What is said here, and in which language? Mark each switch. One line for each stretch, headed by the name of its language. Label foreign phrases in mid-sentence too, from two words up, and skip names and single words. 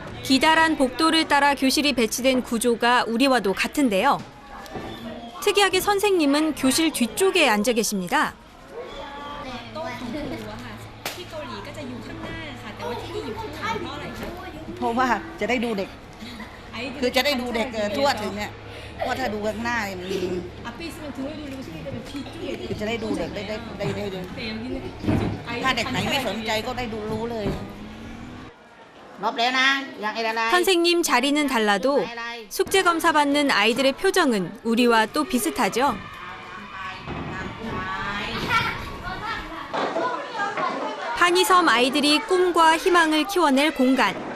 Korean: 기다란 복도를 따라 교실이 배치된 구조가 우리와도 같은데요. 특이하게 선생님은 교실 뒤쪽에 앉아 계십니다.
Thai: เพราะว่าจะได้ดูเด็ก คือจะได้ดูเด็กทั่วถึงเนี่ยเพราะถ้าดูข้างหน้าเนี่ยมันคือจะได้ดูเด็กได้ถ้าเด็กไหนไม่สนใจก็ได้ดูรู้เลย
Korean: 선생님 자리는 달라도 숙제 검사 받는 아이들의 표정은 우리와 또 비슷하죠. 파니섬 아이들이 꿈과 희망을 키워낼 공간.